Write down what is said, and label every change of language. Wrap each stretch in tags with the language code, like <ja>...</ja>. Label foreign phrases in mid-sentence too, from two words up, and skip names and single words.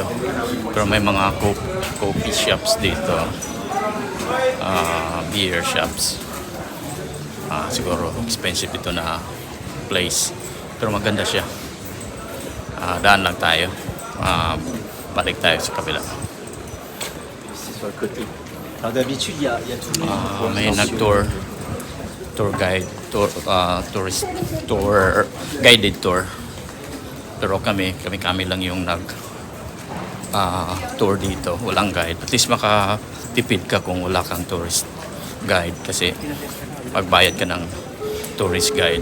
<tl>Pero may mga coffee shops dito.</tl> <en>Beer shops.</en> <tl>Siguro expensive ito na place. Pero maganda siya. Daan lang tayo. Balik tayo sa kabila.</tl> <fr>Sur le côté. Alors d'habitude, il y a tous les...</fr> <tl>May nag-tour.</tl> <en>Tour guide. Tourist tour. Guided tour.</en> <tl>Pero kami lang yung tour dito, walang guide. At least makatipid ka kung wala kang</tl> <en>tourist guide</en> <tl>kasi pagbayad ka ng</tl> <en>tourist guide.</en>